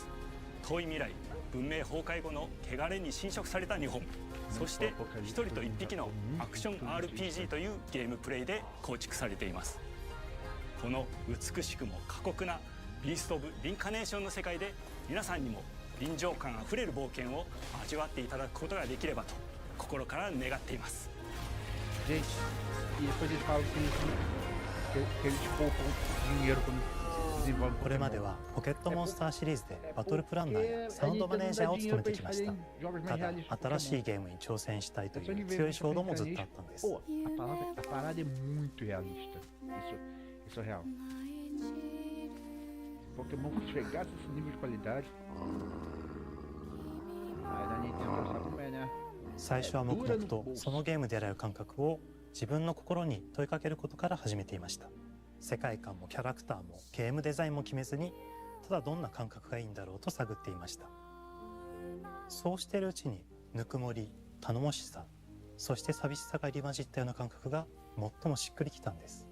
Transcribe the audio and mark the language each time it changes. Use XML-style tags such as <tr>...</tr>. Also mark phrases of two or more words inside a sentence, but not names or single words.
<ja>遠い未来、文明崩壊後の汚れに侵食された日本、そして一人と一匹のアクション RPG というゲームプレイで構築されています。この美しくも過酷なビースト・オブ・リンカネーションの世界で皆さんにも臨場感あふれる冒険を味わっていただくことができればと心から願っています。</ja> <pt>Gente, e depois eles falam que eles poupam dinheiro quando desenvolvem.</pt> <ja>これまではポケットモンスターシリーズでバトルプランナーやサウンドマネージャーを務めてきました。ただ新しいゲームに挑戦したいという強い衝動もずっとあったんです。</ja> <pt>Pô, a parada é muito realista. Isso é real. Pokémon chegasse a esse nível de qualidade. Mas a Nintendo sabe como é, né?</pt> <ja>最初は黙々とそのゲームである感覚を自分の心に問いかけることから始めていました。世界観もキャラクターもゲームデザインも決めずに、ただどんな感覚がいいんだろうと探っていました。そうしているうちにぬくもり、頼もしさ、そして寂しさが入り混じったような感覚が最もしっくりきたんです。</ja>